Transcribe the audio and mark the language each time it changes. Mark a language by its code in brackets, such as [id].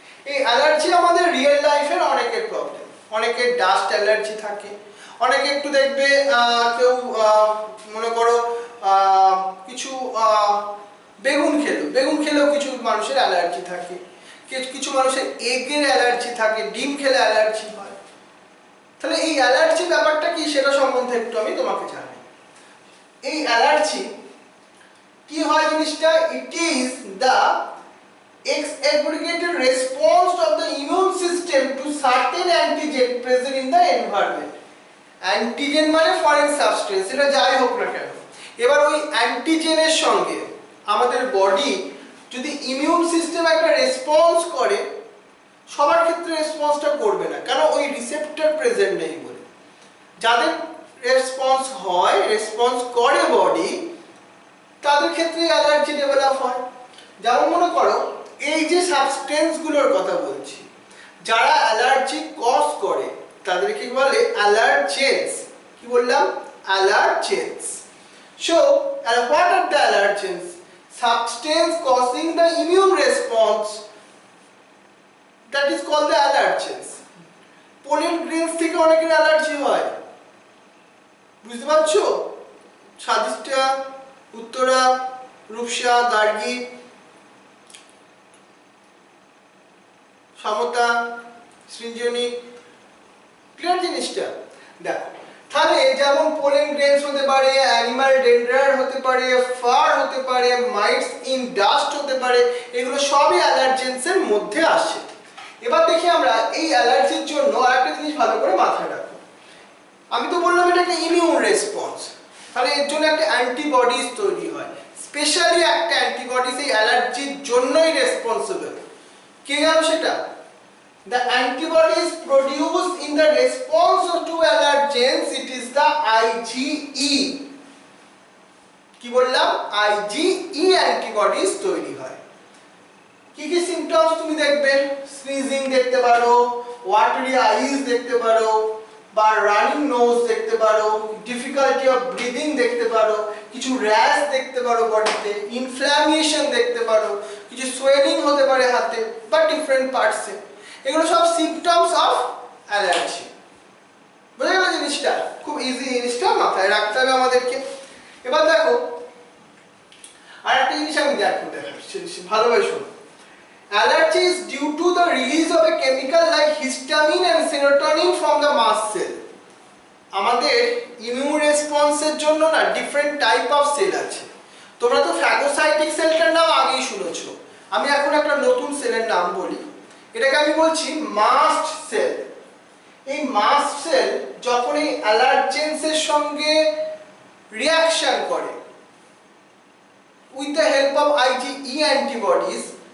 [bn] এই অ্যালার্জি আমাদের রিয়েল লাইফের অনেকের প্রবলেম। অনেকের ডাস্ট অ্যালার্জি থাকে, অনেকে একটু দেখবে কেউ মনে করো কিছু বেগুন খেলেও কিছু মানুষের অ্যালার্জি থাকে, কিছু মানুষের এগের অ্যালার্জি থাকে, ডিম খেলে অ্যালার্জি হয়। তাহলে এই অ্যালার্জি ব্যাপারটা কি সেটা সম্বন্ধে একটু আমি তোমাকে জানাই। এই অ্যালার্জি কি হয় জিনিসটা? [en] It is the aggregated response of the immune system to certain antigen present in the environment. [bn] Antigen মানে ফরেন সাবস্টেন্স, এটা যাই হোক না কেন। এবার ওই অ্যান্টিজেনের সঙ্গে আমাদের বডি যদি ইমিউন সিস্টেম একটা রেসপন্স করে, সবার ক্ষেত্রে রেসপন্সটা করবে না, কারণ ওই রিসেপ্টর প্রেজেন্ট নেই বলে। যাদের রেসপন্স হয়, রেসপন্স করে বডি, তাদের ক্ষেত্রে অ্যালার্জি ডেভেলপ হয়। যেমন মনে করো, এই যে সাবস্টেন্সগুলোর কথা বলছি, যারা অ্যালার্জি কজ করে তাদেরকে বলে অ্যালার্জেন্স। কি বললাম? Allergens. [en] So what are the allergens? Substance causing the immune response, that is called the allergens. [bn] Pollen grains থেকে অনেকের অ্যালার্জি হয়, বুঝতে পারছো? স্বাদিষ্টা, উত্তরা, রূপসা, গার্গী, সমতা, সৃঞ্জনী। ক্লিয়ার জিনিসটা? দেখো, তাহলে যেমন পোলেন গ্রেনস হতে পারে, অ্যানিমাল ডেন্ড্রার হতে পারে, ফার হতে পারে, মাইটস ইন ডাস্ট হতে পারে, এগুলো সবই অ্যালার্জেন্সের মধ্যে আসে। এবার দেখি আমরা এই অ্যালার্জির জন্য আরেকটা জিনিস ভালো করে মাথায় রাখো। আমি তো বললাম এটা একটা ইমিউন রেসপন্স, তাহলে এর জন্য একটা অ্যান্টিবডিজ তৈরি হয়। স্পেশালি একটা অ্যান্টিবডিজ এই অ্যালার্জির জন্যই রেসপন্সিবল। কে গেল সেটা? [en] The antibodies produced in the response to allergens, it is the IgE. [bn] কি বললাম? IgE অ্যান্টিবডিজ তৈরি হয়। কি কি সিম্পটমস তুমি দেখবে? স্নিজিং দেখতে পারো, ওয়াটারি আইজ দেখতে পারো, বা রানিং নোজ দেখতে পারো, ডিফিকাল্টি অফ ব্রিদিং দেখতে পারো, কিছু র্যাশ দেখতে পারো বডিতে, ইনফ্ল্যামেশন দেখতে পারো, কিছু সোয়েলিং হতে পারে হাতে বা ডিফারেন্ট পার্টসে। এগুলো সব সিম্পটমস অফ অ্যালার্জি। বুঝে গেল জিনিসটা? খুব ইজি জিনিসটা মাথায় রাখতে হবে আমাদেরকে। এবার দেখো, আর একটা জিনিস আমি দেখাচ্ছি, ভালোভাবে শোনো। [en] Allergy is due to the release of a chemical like histamine and serotonin from the mast cell. [bn] আমাদের ইমিউন রেসপন্সের জন্য না ডিফারেন্ট টাইপ অফ সেল আছে। তোমরা তো ফ্যাগোসাইটিক সেলটার নাম আগেই শুনেছো, আমি এখন একটা নতুন সেলের নাম বলি, এটাকে আমি বলছি মাস্ট সেল। এই মাস্ট সেল যখন এই অ্যালার্জেন্সের সঙ্গে রিঅ্যাকশন করে [en] with the help of [bn] IgE antibodies,